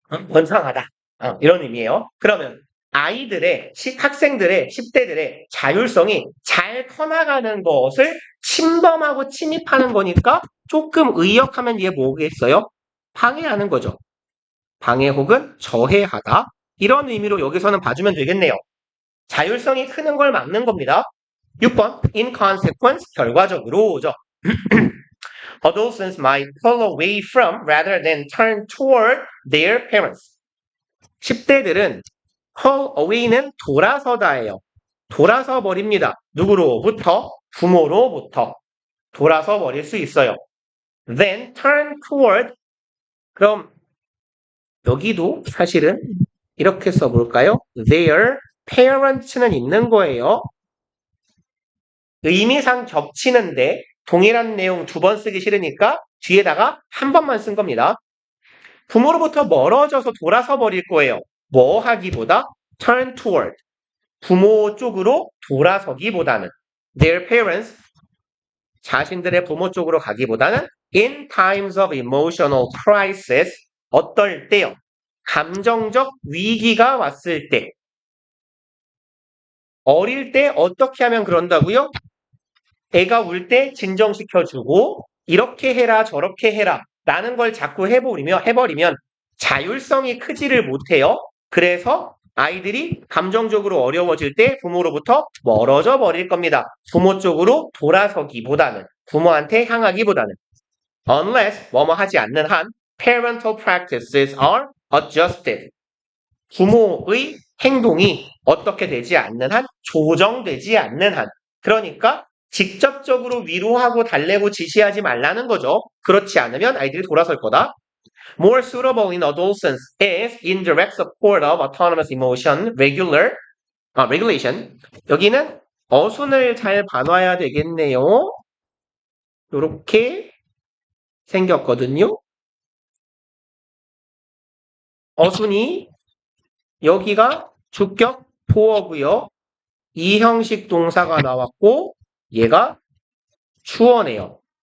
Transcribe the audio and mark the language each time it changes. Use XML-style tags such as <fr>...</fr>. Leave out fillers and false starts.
<ko>번성하다. 이런 의미예요. 그러면 아이들의, 학생들의, 10대들의 자율성이 잘 커나가는 것을 침범하고 침입하는 거니까 조금 의역하면 이게 뭐겠어요? 방해하는 거죠. 방해 혹은 저해하다. 이런 의미로 여기서는 봐주면 되겠네요. 자율성이 크는 걸 막는 겁니다. 6번,</ko> <en>in consequence,</en> <ko>결과적으로죠.</ko> <en>Adolescents might pull away from rather than turn toward their parents.</en> <ko>10대들은</ko> <en>pull away</en> <ko>는 돌아서다예요. 돌아서 버립니다. 누구로부터? 부모로부터. 돌아서 버릴 수 있어요.</ko> <en>Then turn toward.</en> <ko>그럼 여기도 사실은 이렇게 써볼까요?</ko> <en>Their parents</en> <ko>는 있는 거예요. 의미상 겹치는데 동일한 내용 두 번 쓰기 싫으니까 뒤에다가 한 번만 쓴 겁니다. 부모로부터 멀어져서 돌아서 버릴 거예요. 뭐 하기보다</ko> <en>turn toward.</en> <ko>부모 쪽으로 돌아서기보다는</ko> <en>their parents.</en> <ko>자신들의 부모 쪽으로 가기보다는</ko> <en>in times of emotional crisis.</en> <ko>어떨 때요? 감정적 위기가 왔을 때. 어릴 때 어떻게 하면 그런다고요? 애가 울 때 진정시켜주고 이렇게 해라 저렇게 해라 라는 걸 자꾸 해버리면 자율성이 크지를 못해요. 그래서 아이들이 감정적으로 어려워질 때 부모로부터 멀어져 버릴 겁니다. 부모 쪽으로 돌아서기보다는 부모한테 향하기보다는</ko> <en>unless</en> <ko>뭐뭐 하지 않는 한</ko> <en>parental practices are adjusted.</en> <ko>부모의 행동이 어떻게 되지 않는 한 조정되지 않는 한 그러니까 직접적으로 위로하고 달래고 지시하지 말라는 거죠. 그렇지 않으면 아이들이 돌아설 거다.</ko> <en>More suitable in adolescence is indirect support of autonomous emotion regulation.</en> <ko>여기는 어순을 잘 봐놔야 되겠네요. 이렇게 생겼거든요. 어순이 여기가 주격 보어고요. 이 형식 동사가 나왔고 얘가 주어네요.</ko>